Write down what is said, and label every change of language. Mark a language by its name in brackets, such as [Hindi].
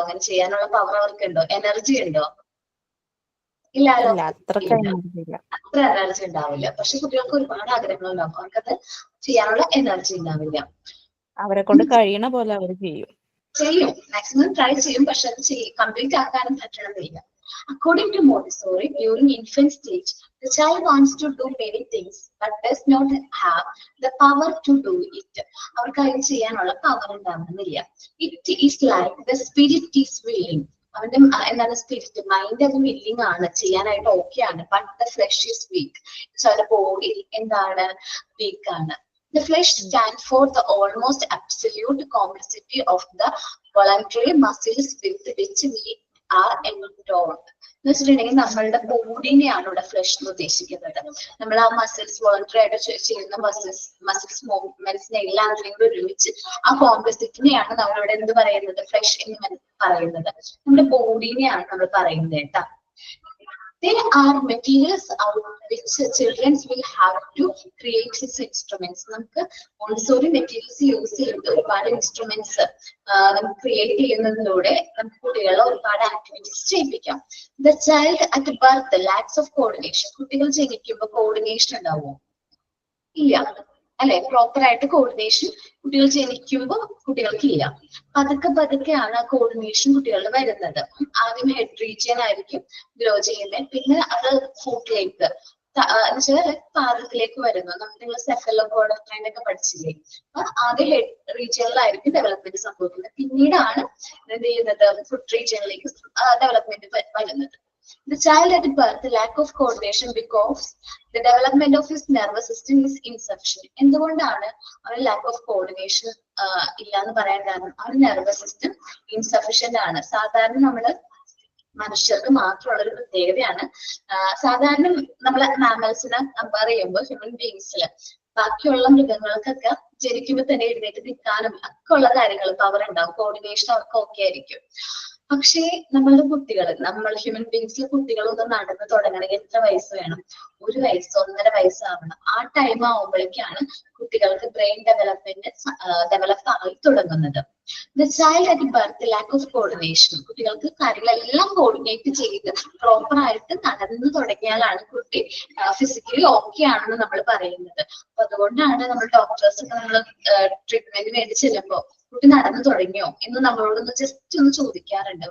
[Malayalam] അങ്ങനെ ചെയ്യാനുള്ള power അവർക്കുണ്ടോ? Energy ഉണ്ടോ? ഇല്ലല്ലോ, അത്ര എനർജി ഉണ്ടാവില്ല. പക്ഷെ കുട്ടികൾക്ക് ഒരുപാട് ആഗ്രഹങ്ങൾ ഉണ്ടാവും. അവർക്കത് ചെയ്യാനുള്ള എനർജി ഉണ്ടാവില്ല. അവരെ കൊണ്ട് കഴിയണ പോലെ അവർ ചെയ്യും, മാക്സിമം ട്രൈ ചെയ്യും. പക്ഷെ അത് കംപ്ലീറ്റ് ആക്കാനും പറ്റണമെന്നില്ല. [English] According to Montessori, during infant stage, the child wants to do many things but does not have the power to do it. [Malayalam] അവർക്ക് അത് ചെയ്യാനുള്ള പവർ ഉണ്ടാവുന്നില്ല. [English] It is like the spirit is willing. [Malayalam] അവന്റെ എന്താണ് spirit, mind അത് willing ആണ്, ചെയ്യാനായിട്ട് okay ആണ്. [English] But the flush is weak. [Malayalam] ചില ബോഡി എന്താണ്, വീക്ക് ആണ്. [English] The flesh stands for the almost absolute complexity of the voluntary muscles with which we are endowed. [Malayalam] എന്ന് വെച്ചിട്ടുണ്ടെങ്കിൽ നമ്മളുടെ ബോഡിനെയാണ് ഇവിടെ ഫ്ലഷ് എന്ന് ഉദ്ദേശിക്കുന്നത്. നമ്മൾ ആ മസിൽസ് വോളണ്ടറി ആയിട്ട് ചെയ്യുന്ന മസിൽസ് മൂവ്മെന്റ്സിനെ എല്ലാം ഒരുമിച്ച് ആ കോംപ്ലക്സിറ്റിനെയാണ് നമ്മളിവിടെ എന്ത് പറയുന്നത്, ഫ്ലഷ് എന്ന് പറയുന്നത്. നമ്മുടെ ബോഡിനെയാണ് നമ്മൾ പറയുന്നത് കേട്ടാ. [English] There are materials out which children will have to create these instruments. [Malayalam] നമുക്ക് മോണ്ടിസോറി മെറ്റീരിയൽസ് യൂസ് ചെയ്ത് ഒരുപാട് ഇൻസ്ട്രുമെന്റ്സ് നമുക്ക് ക്രിയേറ്റ് ചെയ്യുന്നതിലൂടെ നമുക്ക് കുട്ടികളെ ഒരുപാട് activities ചെയ്യിപ്പിക്കാം. [English] The child at birth lacks of coordination. [Malayalam] കുട്ടികൾ ജനിക്കുമ്പോൾ കോർഡിനേഷൻ ഉണ്ടാവുമോ? ഇല്ല അല്ലെ? പ്രോപ്പർ ആയിട്ട് കോർഡിനേഷൻ കുട്ടികൾ ജനിക്കുമ്പോൾ കുട്ടികൾക്ക് ഇല്ല. പതുക്കെയാണ് ആ കോർഡിനേഷൻ കുട്ടികളിൽ വരുന്നത്. ആദ്യം ഹെഡ് റീജിയൻ ആയിരിക്കും ഗ്രോ ചെയ്യുന്നത്. പിന്നെ അത് ഫുട്ടിലേക്ക് എന്നുവെച്ചാൽ പാദത്തിലേക്ക് വരുന്നു. നിങ്ങൾ സെഫലോപോഡ്രൈൻ ഒക്കെ പഠിച്ചില്ലേ? ആദ്യം ഹെഡ് റീജിയനിലായിരിക്കും ഡെവലപ്മെന്റ് സംഭവിക്കുന്നത്. പിന്നീടാണ് എന്ത് ചെയ്യുന്നത്, ഫുട്ട് റീജിയനിലേക്ക് ഡെവലപ്മെന്റ് വരുന്നത്. [English] The child at birth lack of coordination because the development of his nervous system is insufficient. [Malayalam] എന്തുകൊണ്ടാണ് അവന് [English] lack of coordination [Malayalam] ഇല്ല എന്ന് പറയാൻ കാരണം അവന് നെർവസ് സിസ്റ്റം ഇൻസഫിഷ്യന്റ് ആണ്. സാധാരണ നമ്മള് മനുഷ്യർക്ക് മാത്രമുള്ള ഒരു പ്രത്യേകതയാണ്. സാധാരണ നമ്മളെ മാമൽസിനെ കമ്പയർ ചെയ്യുമ്പോൾ ഹ്യൂമൻ ബീങ്സില് ബാക്കിയുള്ള മൃഗങ്ങൾക്കൊക്കെ ജനിക്കുമ്പോൾ തന്നെ എഴുന്നേറ്റ് നിൽക്കാനും ഒക്കെ ഉള്ള കാര്യങ്ങൾ പവർ ഉണ്ടാവും, കോർഡിനേഷൻ അവർക്ക് ഓക്കെ ആയിരിക്കും. പക്ഷേ നമ്മളുടെ കുട്ടികൾ, നമ്മൾ ഹ്യൂമൻ ബീങ്സിലെ കുട്ടികളൊന്ന് നടന്ന് തുടങ്ങണമെങ്കിൽ എത്ര വയസ്സ് വേണം? 1 വയസ്സ് 1.5 വയസ്സാവണം. ആ ടൈം ആവുമ്പോഴേക്കാണ് കുട്ടികൾക്ക് ബ്രെയിൻ ഡെവലപ്പ് ആയി തുടങ്ങുന്നത്. [English] The child at birth lack of coordination. [Malayalam] കുട്ടികൾക്ക് കാര്യങ്ങളെല്ലാം കോർഡിനേറ്റ് ചെയ്ത് പ്രോപ്പർ ആയിട്ട് നടന്നു തുടങ്ങിയാലാണ് കുട്ടി ഫിസിക്കലി ഓക്കെ ആണെന്ന് നമ്മൾ പറയുന്നത്. അപ്പൊ അതുകൊണ്ടാണ് നമ്മൾ ഡോക്ടേഴ്സ് ഒക്കെ നമ്മൾ ട്രീറ്റ്മെന്റിന് വേണ്ടി ചെല്ലുമ്പോൾ കുട്ടി നടന്നു തുടങ്ങിയോ എന്ന് നമ്മളോടൊന്ന് ജസ്റ്റ് ഒന്ന് ചോദിക്കാറുണ്ട്.